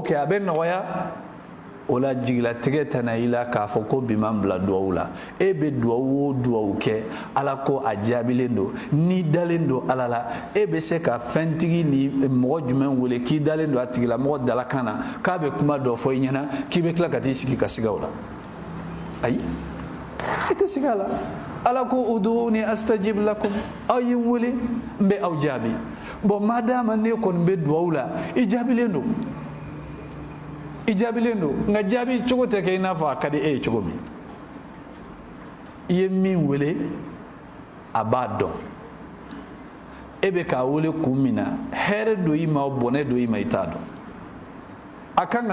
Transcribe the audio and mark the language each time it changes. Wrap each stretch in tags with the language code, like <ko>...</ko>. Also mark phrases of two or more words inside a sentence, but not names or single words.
<bm>kɛ a bɛ nɔgɔya o la jigilatigɛ tɛ na i la k'a fɔ ko bi m'an bila duwawu la e bɛ duwawu o duwawu kɛ ala ko a jaabilen don n'i dalen don ala la e bɛ se ka fɛntigi ni mɔgɔ jumɛn wele k'i dalen don a tigilamɔgɔ dalakan na k'a bɛ kuma dɔ fɔ i ɲɛna k'i bɛ tila ka t'i sigi ka siga o la ayi i tɛ sigi a la ala ko</bm> <ar>ادعوني أستجب لكم</ar> <bm>aw ye wele n bɛ aw jaabi bon madama ne kɔni bɛ duwawu la i jaabilen don i jaabilen don nka jaabi cogo tɛ kɛ i n'a fɔ a ka di e ye cogo min i ye min wele a b'a dɔn e bɛ k'a wele kun min na hɛrɛ don i ma bɔnɛ don i ma i t'a dɔn a kan ka</bm>